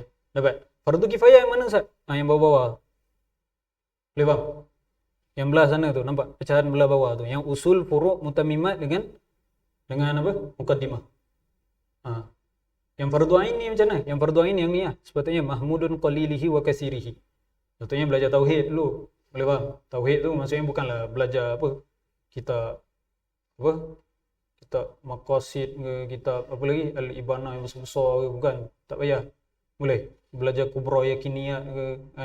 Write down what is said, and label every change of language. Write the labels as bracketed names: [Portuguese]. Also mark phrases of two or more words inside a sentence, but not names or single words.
[Malay] Dapat? Fardu kifayah yang mana Ustaz? Yang bawah-bawah. Boleh faham? Yang belah sana tu, nampak? Pecahan belah bawah tu. Yang usul, furu', mutamimat dengan apa? Muqaddimah. Yang fardu ain ni macam mana? Yang fardu ain yang ni lah. Sepatutnya [Arabic] mahmudun qalilihi wa kasirihi. [Malay] Sepatutnya belajar tauhid dulu. Boleh faham? Tauhid tu maksudnya bukanlah belajar kitab maqasid ke, kitab apa lagi, al-ibanah yang besar-besar ke, bukan. Tak payah. Boleh. Belajar kubra yakiniyat ke, kan.